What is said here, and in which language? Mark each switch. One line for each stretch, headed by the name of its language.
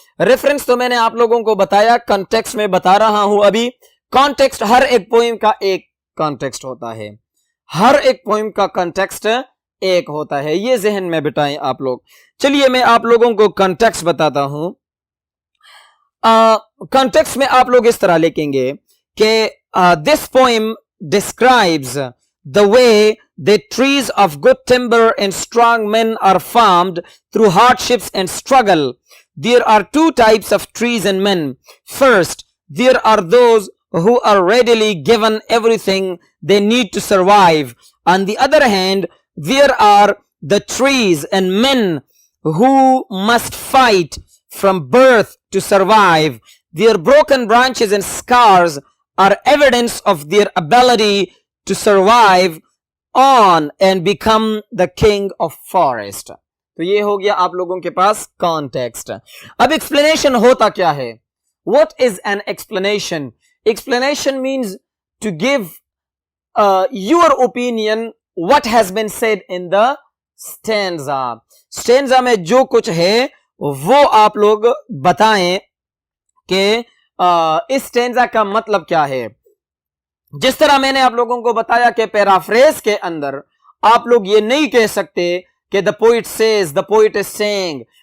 Urdu: Reference تو میں نے آپ لوگوں کو بتایا, کانٹیکسٹ میں بتا رہا ہوں ابھی. کانٹیکسٹ ہر ایک پوئم کا ایک کانٹیکسٹ ہوتا ہے, ہر ایک پوئم کا کانٹیکسٹ ایک ہوتا ہے, یہ ذہن میں بٹائیں آپ لوگ. چلیے میں آپ لوگوں کو کانٹیکسٹ بتاتا ہوں. کانٹیکسٹ میں آپ لوگ اس طرح لکھیں گے کہ
English: This poem describes the way that trees of good timber and strong men are formed through hardships and struggle. There are two types of trees and men. First, there are those who are readily given everything they need to survive. On the other hand, there are the trees and men who must fight from birth to survive. Their broken branches and scars are evidence of their ability to survive on and become the king of forest.
Urdu: تو یہ ہو گیا آپ لوگوں کے پاس context. اب explanation ہوتا کیا ہے؟
English: What is an explanation? Explanation means to give your opinion what has been said in the stanza.
Urdu: Stanza میں جو کچھ ہے وہ آپ لوگ بتائیں کہ اس stanza کا مطلب کیا ہے. جس طرح میں نے آپ لوگوں کو بتایا کہ پیرافریز کے اندر آپ لوگ یہ نہیں کہہ سکتے کہ
English: the poet says, the poet is saying.